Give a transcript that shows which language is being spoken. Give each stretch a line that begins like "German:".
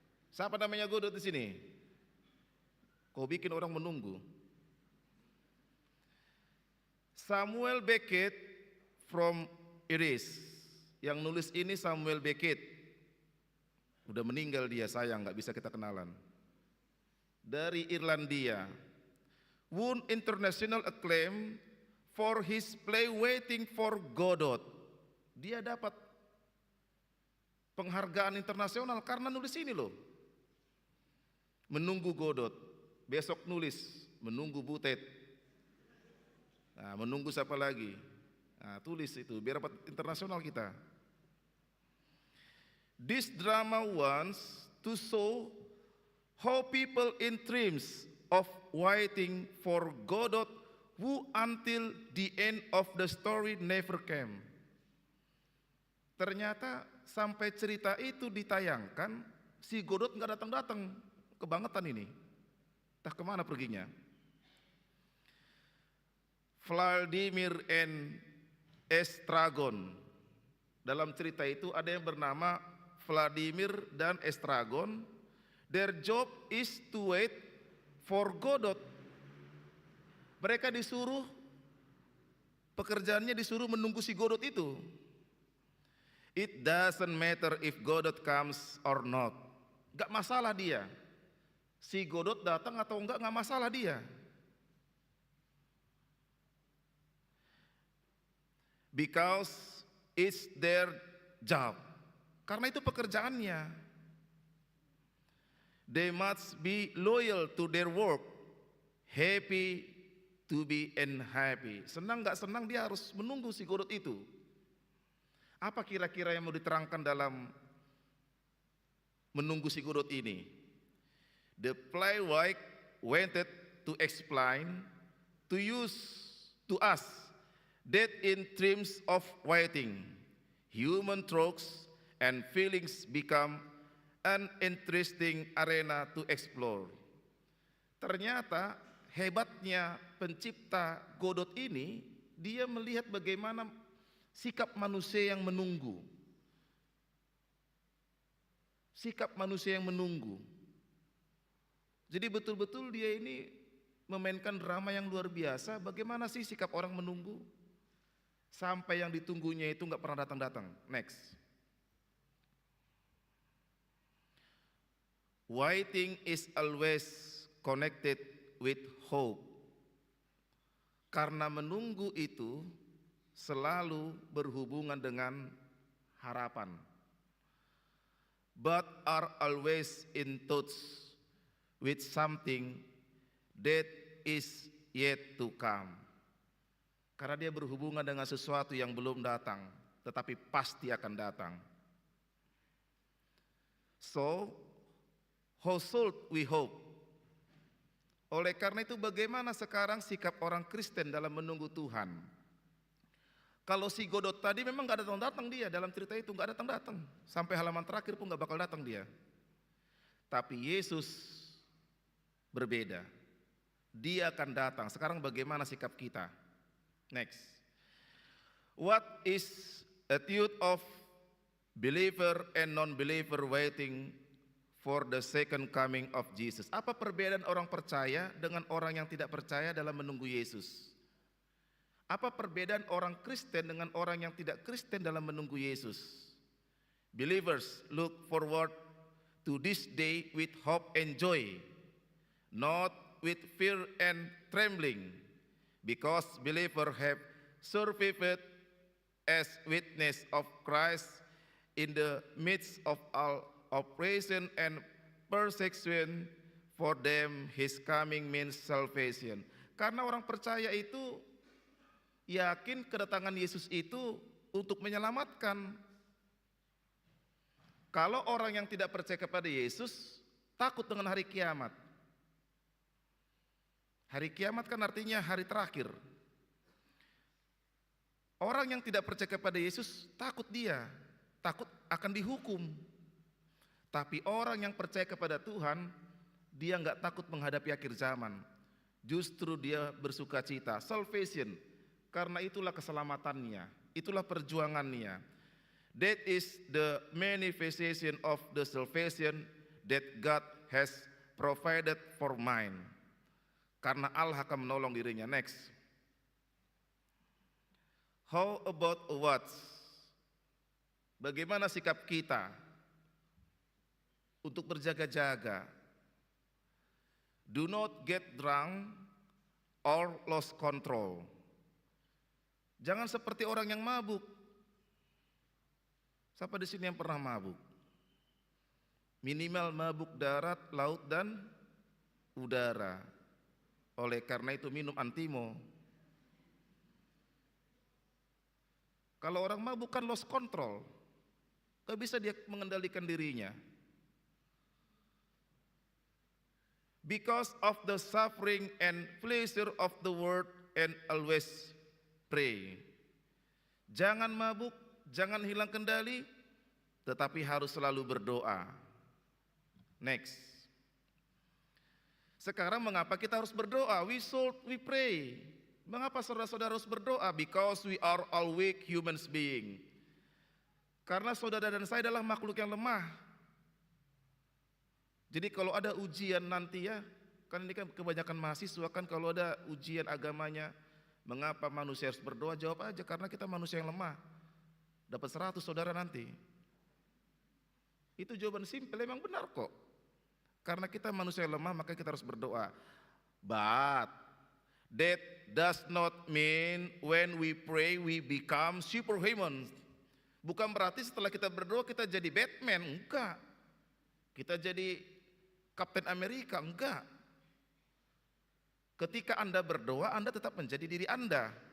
Indonesian: Siapa namanya Godot di sini? Kau bikin orang menunggu.
English: Samuel Beckett from Iris.
Indonesian: Yang nulis ini Samuel Beckett. Udah meninggal dia, sayang, nggak bisa kita kenalan. Dari Irlandia.
English: Won international acclaim for his play Waiting for Godot.
Indonesian: Dia dapat penghargaan internasional karena nulis ini loh. Menunggu Godot. Besok nulis Menunggu Butet. Nah, menunggu siapa lagi? Nah, tulis itu biar dapat internasional kita.
English: This drama wants to show how people in dreams of waiting for Godot who until the end of the story never came.
Indonesian: Ternyata sampai cerita itu ditayangkan, si Godot nggak datang-datang, kebangetan ini. Entah kemana perginya.
English: Vladimir and Estragon.
Indonesian: Dalam cerita itu ada yang bernama Vladimir dan Estragon.
English: Their job is to wait for Godot.
Indonesian: Mereka disuruh, pekerjaannya disuruh menunggu si Godot itu.
English: It doesn't matter if Godot comes or not.
Indonesian: Gak masalah dia. Si Godot datang atau enggak masalah dia.
English: Because it's their job.
Indonesian: Karena itu pekerjaannya.
English: They must be loyal to their work. Happy to be unhappy.
Indonesian: Senang gak senang dia harus menunggu si Godot itu. Apa kira-kira yang mau diterangkan dalam menunggu si Godot ini?
English: The playwright wanted to explain to us that in terms of waiting, human thoughts and feelings become an interesting arena to explore.
Indonesian: Ternyata hebatnya pencipta Godot ini, dia melihat bagaimana sikap manusia yang menunggu. Sikap manusia yang menunggu. Jadi betul-betul dia ini memainkan drama yang luar biasa. Bagaimana sih sikap orang menunggu? Sampai yang ditunggunya itu nggak pernah datang-datang.
English: Next. Waiting is always connected with hope.
Indonesian: Karena menunggu itu selalu berhubungan dengan harapan.
English: But are always in touch with something that is yet to come.
Indonesian: Karena dia berhubungan dengan sesuatu yang belum datang, tetapi pasti akan datang.
English: So, how should we hope?
Indonesian: Oleh karena itu bagaimana sekarang sikap orang Kristen dalam menunggu Tuhan? Kalau si Godot tadi memang gak datang-datang dia, dalam cerita itu gak datang-datang. Sampai halaman terakhir pun gak bakal datang dia. Tapi Yesus berbeda. Dia akan datang. Sekarang bagaimana sikap kita? Next.
English: What is attitude of believer and non-believer waiting for the second coming of Jesus?
Indonesian: Apa perbedaan orang percaya dengan orang yang tidak percaya dalam menunggu Yesus? Apa perbedaan orang Kristen dengan orang yang tidak Kristen dalam menunggu Yesus?
English: Believers look forward to this day with hope and joy, not with fear and trembling, because believers have survived as witness of Christ in the midst of all oppression and persecution. For them, his coming means salvation.
Indonesian: Karena orang percaya itu yakin kedatangan Yesus itu untuk menyelamatkan. Kalau orang yang tidak percaya kepada Yesus, takut dengan hari kiamat. Hari kiamat kan artinya hari terakhir. Orang yang tidak percaya kepada Yesus, takut akan dihukum. Tapi orang yang percaya kepada Tuhan, dia nggak takut menghadapi akhir zaman. Justru dia bersuka cita, salvation, karena itulah keselamatannya, itulah perjuangannya.
English: That is the manifestation of the salvation that God has provided for mine.
Indonesian: Karena Allah akan menolong dirinya. Next.
English: How about what?
Indonesian: Bagaimana sikap kita untuk berjaga-jaga?
English: Do not get drunk or lose control.
Indonesian: Jangan seperti orang yang mabuk. Siapa di sini yang pernah mabuk? Minimal mabuk darat, laut, dan udara. Oleh karena itu minum antimo. Kalau orang mabuk kan
English: lost control.
Indonesian: Gak bisa dia mengendalikan dirinya.
English: Because of the suffering and pleasure of the world, and always pray.
Indonesian: Jangan mabuk, jangan hilang kendali, tetapi harus selalu berdoa. Next. Sekarang mengapa kita harus berdoa?
English: We pray.
Indonesian: Mengapa saudara-saudara harus berdoa?
English: Because we are all weak human being.
Indonesian: Karena saudara dan saya adalah makhluk yang lemah. Jadi kalau ada ujian nanti ya, kan ini kan kebanyakan mahasiswa kan kalau ada ujian agamanya, mengapa manusia harus berdoa? Jawab aja, karena kita manusia yang lemah. Dapat 100 saudara nanti. Itu jawaban simpel, memang benar kok. Karena kita manusia yang lemah, maka kita harus berdoa.
English: But that does not mean when we pray we become superhuman.
Indonesian: Bukan berarti setelah kita berdoa kita jadi Batman, enggak. Kita jadi Kapten Amerika, enggak. Ketika Anda berdoa, Anda tetap menjadi diri Anda.